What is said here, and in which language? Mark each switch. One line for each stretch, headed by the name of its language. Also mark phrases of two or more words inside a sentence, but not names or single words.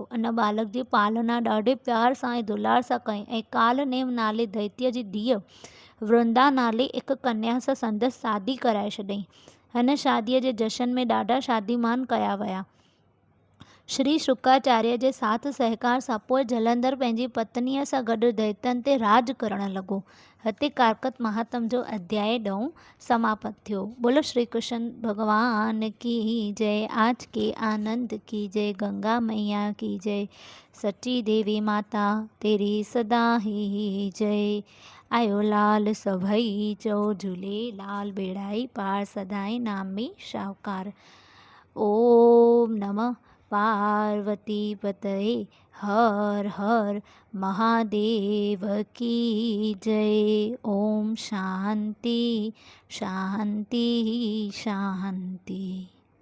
Sindhi: उन बालक जी पालना ॾाढे प्यार सां ऐं दुलार सां कई ऐं कालनेम नाले दैत्य जी धीअ वृंदा नाले हिकु कन्या सां संदसि शादी कराए छॾियईं। हिन शादीअ जे जशन में ॾाढा शादीमान कया विया। श्री शुक्राचार्य जे साथ सहकार सां पोइ जलंधर पंहिंजी पत्नीअ सां गॾु दैत्यनि ते राज करणु लॻो। हिते कारकत महात्म जो अध्याय 9 समाप्त थियो।
Hindi: बोलो श्री कृष्ण भगवान की जय। आज के आनंद की जय। गंगा मैया की जय। सच्ची देवी माता तेरी सदा ही जय।
Sindhi: आयो लाल सभई चओ झूलेलाल, बेड़ाई पार सदाई नाम में शाहूकार।
Sanskrit: ओम नमः पार्वती पतये
Hindi: हर हर महादेव की जय.
Sanskrit: ओम शांति शांति शांति.